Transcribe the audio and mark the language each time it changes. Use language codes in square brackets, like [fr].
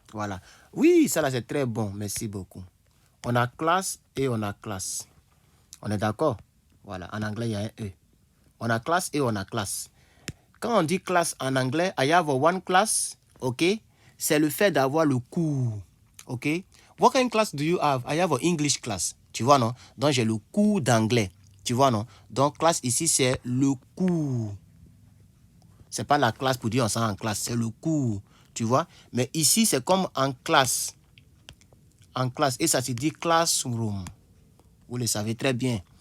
[fr] Voilà. Oui, ça là, c'est très bon. Merci beaucoup. On a classe et on a classe. On est d'accord? Voilà, en anglais, il y a un E. On a classe et on a classe. Quand on dit classe en anglais, [en] I have one class, [fr] ok? C'est le fait d'avoir le cours, ok? [en] What kind of class do you have? I have an English class, [fr] tu vois, non? Donc, j'ai le cours d'anglais, tu vois, non? Donc, classe ici, c'est le cours. C'est pas la classe pour dire on s'en en classe, c'est le cours, tu vois? Mais ici, c'est comme en classe. En classe, et ça se dit classroom. Vous le savez très bien.